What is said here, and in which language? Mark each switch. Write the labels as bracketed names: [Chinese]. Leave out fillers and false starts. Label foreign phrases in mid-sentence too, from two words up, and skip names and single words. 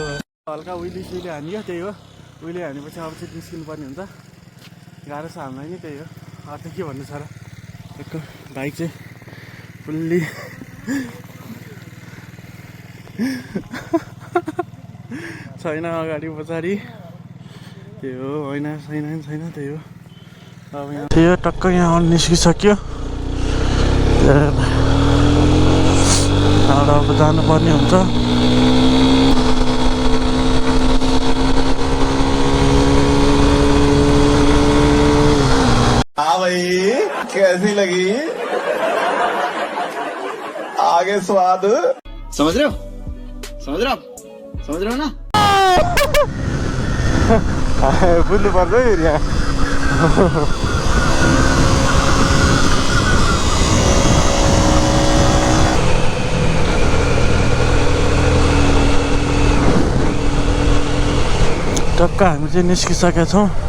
[Nepali] हल्का उहिले सुइले हान्यो त्यही हो उहिले हानेपछि अब चाहिँ निस्किनु पर्ने हुन्छ गाह्रो छ हामीलाई नि त्यही हो अरू त के भन्नु छ र एक बाइक चाहिँ फुल्ली छैन अगाडि पछाडि त्यही हो होइन छैन त्यही हो अब यहाँ त्यही हो टक्क यहाँ निस्किसक्यो अब जानुपर्ने हुन्छ [Hindi] हाँ भाई कैसी लगी आगे स्वाद समझ रहे हो ना [Nepali] बुझ्नु पर्छ है फेरि यहाँ टक्क हामी चाहिँ निस्किसकेका छौँ